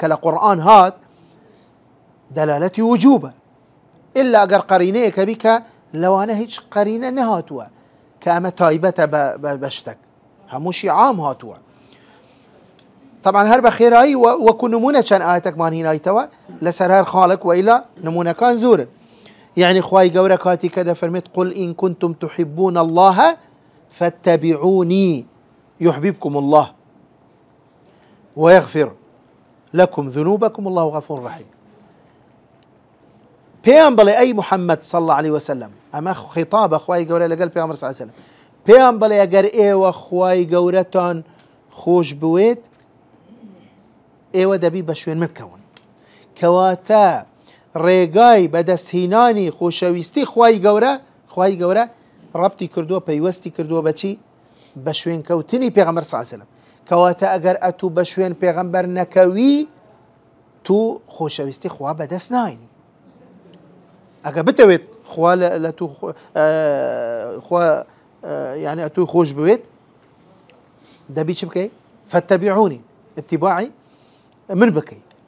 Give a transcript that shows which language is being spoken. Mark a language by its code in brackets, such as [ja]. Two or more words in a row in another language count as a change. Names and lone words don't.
[ckb] لە قورئان هات دەلالەتی وجوبە ئللا ئەگەر قەرینەیەکە بی کە لەوانە هیچ قەرینە نەهاتووە کە ئەمە تایبەتە بە شتێک هەمووشی عام هاتووە طبعا هەر بە خێرایی وەکو نمونە چەند ئاەتێکمان هینایتەوە لەسەر هەر خاڵێک وئیلا نمونەکان زۆرن يعني خوای گەورە کاتی کە دەفەرمێت [ar] قل إن كنتم تحبون الله فاتبعوني يحببكم الله ويغفر لكم ذنوبكم والله غفور رحيم [ckb] پێیان بڵێ ئەی محەممەد [ar] صلى الله عليه وسلم [ckb] ئەمە خیتابە خوای گەورە لەگەڵ پێغەمبەر [ar] صلی الله عليه وسلم [ckb] پێیان بڵێ ئەگەر ئێوە خوای گەورەتان خۆش بوێت ئێوە دەبی بە شوێن من بکەون کەواتە ڕێگای بەدەستهێنانی خۆشەویستی خوای گەورە ڕەبتی کردووە پەیوەستی کردووە بەچی بە شوێن کەوتنی پێغەمبەر [ar] صلی الله عليه وسلم [ckb] کەواتە ئەگەر ئەتوو بە شوێن پێغەمبەر نەکەوی تو خۆشەویستی خوا بەدەست ناهێنی ئەگە بتەوێت خوا لە تو خوا يعني ئەتوی خۆش بوێت دەبی چ بکەی فاتبعوني اتباعی من بکەی